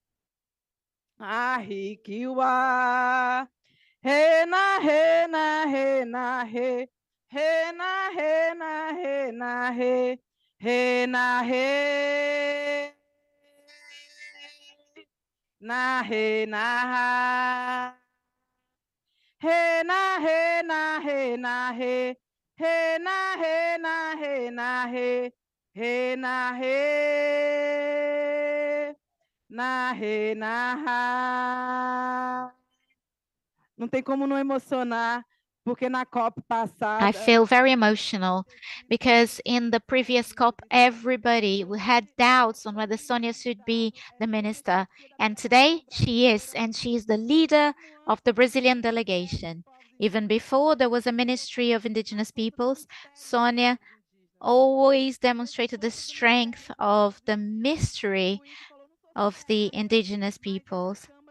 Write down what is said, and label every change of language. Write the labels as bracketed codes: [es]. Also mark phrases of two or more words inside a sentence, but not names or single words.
[pt] Ahikiwa, he na he na he na he, he na he na he na he, he na he, na he na ha, he na he na he na he, he na he na he na he, he na he. Narre, narra. Não tem como não emocionar, porque na COP passada. [en] I feel very emotional because in the previous COP, everybody had doubts on whether Sonia should be the minister. And today she is, and she is the leader of the Brazilian delegation. Even before there was a Ministry of Indigenous Peoples, Sonia always demonstrated the strength of the mystery of the indigenous peoples.